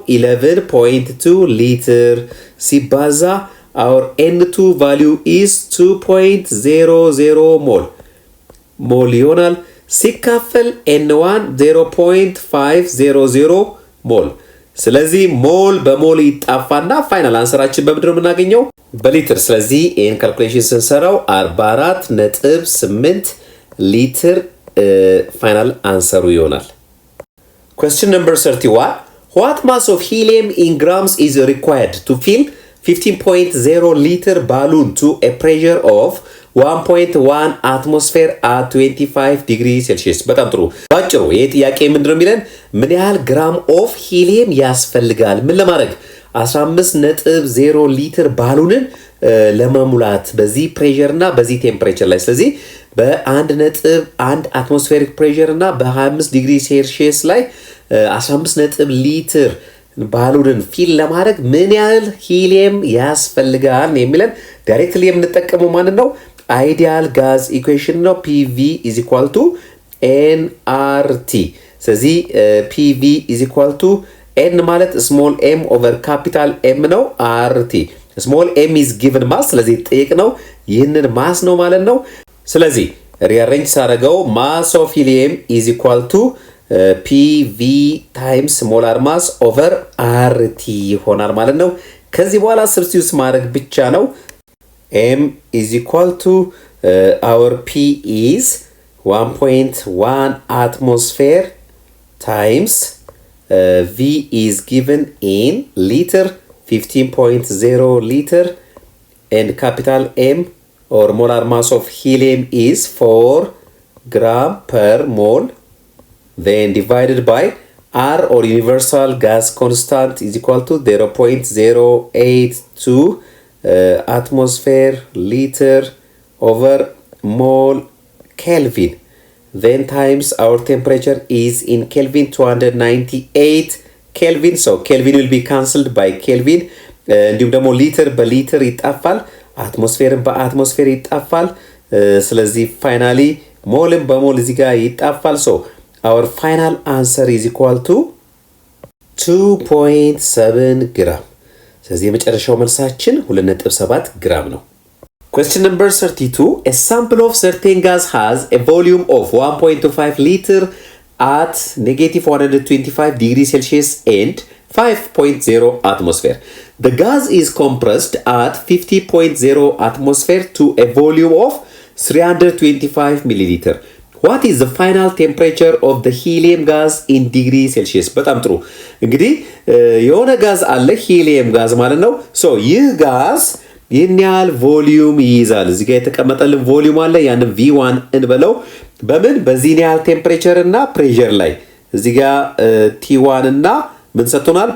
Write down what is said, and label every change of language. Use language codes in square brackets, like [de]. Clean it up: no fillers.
[am] 11.2 ሊትር ሲባዛ [en] our N2 value is 2.00 [am] ሞል ይሆናል ሲካፈል N1 0.500 ሞል። ስለዚህ ሞል በሞል ይጣፋና ፋይናል አንሰራችን በምንድን ነው የምናገኘው? በሊትር። ስለዚህ ይህን ካልኩሌሽን ስንሰራው 44.8 ሊትር ፋይናል አንሰሩ ይሆናል። [en] Question number 31. What mass of helium in grams is required to fill 15.0 liter balloon to a pressure of 1.1 atmosphere at 25 degree Celsius? [am] በጣም ጥሩ። ባጭሩ ይሄ ጥያቄ ምንድነው የሚለን? ምን ያህል ግራም ኦፍ ሂሊየም ያስፈልጋል ምን ለማድረግ 15.0 ሊትር ባሉንን ለመሙላት በዚህ ፕሬሸር እና በዚህ ቴምፕሬቸር ላይ። ስለዚህ በ1.1 አትሞስፌሪክ ፕሬሸር እና በ25 ዲግሪ ሴልሺየስ ላይ 15 ሊትር ባሉንን ፊል ለማድረግ ምን ያህል ሂሊየም ያስፈልጋል የሚለን ዳይሬክትሊ የምንጠቀመው ማለት ነው አይዲያል ጋዝ ኢኩዌሽን ነው። [en] PV is equal to [am] nRT። ስለዚህ [en] PV is equal to n [am] ማለት ስሞል m ኦቨር ካፒታል m ነው። RT ስሞል m [en] is given mass [am] ስለዚህ ጠየቅ ነው ይህንን ማስ ነው ማለት ነው። ስለዚህ ሪአሬንጅ ሳረገው [en] ማስ ኦፍ ሂሊየም ኢዝ ኢኳል ቱ ፒቪ ታይምስ ሞላር ማስ ኦቨር አርቲ [am] ይሆናል ማለት ነው። ከዚህ በኋላ ሰብስቲዩት ማድረግ ብቻ ነው። [en] ኤም ኢዝ ኢኳል ቱ አወር ፒ ኢዝ 1.1 atmosphere times V is given in liter 15.0 liter and capital M or molar mass of helium is 4 gram per mole, then divided by R or universal gas constant is equal to 0.082 atmosphere liter over mole Kelvin. Then times our temperature is in Kelvin 298 Kelvin. So Kelvin will be cancelled by Kelvin. [am] እንዲሁም ደግሞ ሊትር በሊትር ይጣፋል፣ አትሞስፌርን በአትሞስፌር ይጣፋል። ስለዚህ ፋይናሊ ሞልን በሞል እዚህ ጋር ይጣፋል። [en] ሶ our final answer is equal to [am] 2.7 ግራም። ስለዚህ የመጨረሻው መልሳችን 2.7 ግራም ነው። [en] Question number 32. A sample of certain gas has a volume of 1.25 liter at negative 125 degrees Celsius and 5.0 atmosphere. The gas is compressed at 50.0 atmosphere to a volume of 325 milliliter. What is the final temperature of the helium gas in degree Celsius? [am] በጣም ጥሩ። እንግዲህ የሆነ ጋዝ አለ ሂሊየም ጋዝ ማለት ነው። ሶ ይህ ጋዝ ይህን ያህል ቮሊዩም ይይዛል። እዚህ ጋር የተቀመጠልን ቮሊዩም አለ። ያንን V1 እንበለው። በምን በዚህ ያህል ቴምፕሬቸር እና ፕሬሸር ላይ እዚህ ጋር T1 እና ምን ሰጥቶናል?